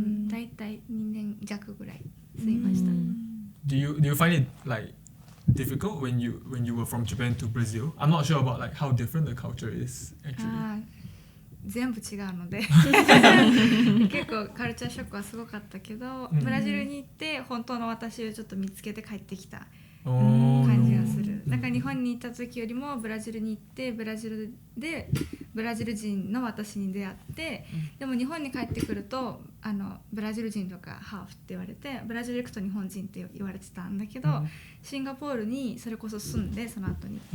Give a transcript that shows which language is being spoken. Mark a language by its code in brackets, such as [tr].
[ja] だいたい2年弱ぐらい住みました。 [en] Do you find it like difficult when you were from Japan to Brazil? I'm not sure about like how different the culture is actually. [ja] 全部違うので結構カルチャーショックはすごかったけど、ブラジルに行って本当の私をちょっと見つけて帰ってきた Oh, 感じがする。だから日本に行った時よりもブラジルに行ってブラジルでブラジル人の私に出会って、でも日本に帰ってくるとブラジル人とかハーフって言われて、ブラジル行くと日本人って言われてたんだけど、シンガポールにそれこそ住んで、その後に